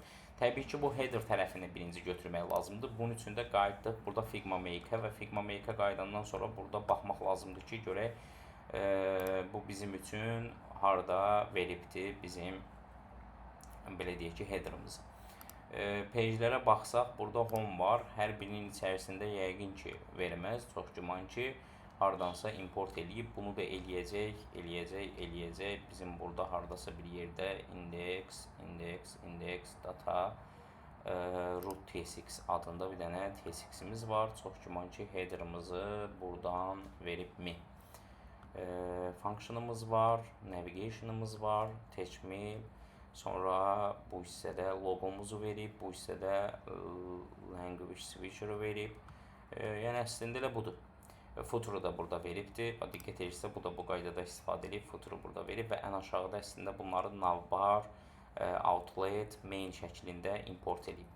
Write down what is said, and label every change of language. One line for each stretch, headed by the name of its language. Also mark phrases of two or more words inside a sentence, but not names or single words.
Azerbaijani: Təbii ki, bu header tərəfini birinci götürmək lazımdır. Bunun üçün də qayıtdıq burada Figma Make-ə və Figma Make-ə qayıdandan sonra burada baxmaq lazımdır ki, görək bu bizim üçün harada veribdir bizim belə deyək ki, header-ımızı. Page-lərə baxsaq, burada home var. Hər birinin içərisində yəqin ki, verməz. Çox güman ki, hardansa import eləyib. Bunu da eləyəcək. Bizim burada hardasa bir yerdə index, data, root tsx adında bir dənə tsx-imiz var. Çox güman ki, header-ımızı buradan veribmi. Function'ımız var, navigation'ımız var,
English: teach me.
Azerbaijani: Sonra bu hissədə logomuzu verib, bu hissədə
English: language switcher-ı
Azerbaijani: verib. Yəni əslində elə budur. Footer-ı da burada veribdir. Diqqət edirsə, bu da bu qaydada istifadə edib, footer-ı burada verib və ən aşağıda əslində bunları navbar, outlet, main şəklində import edibdir.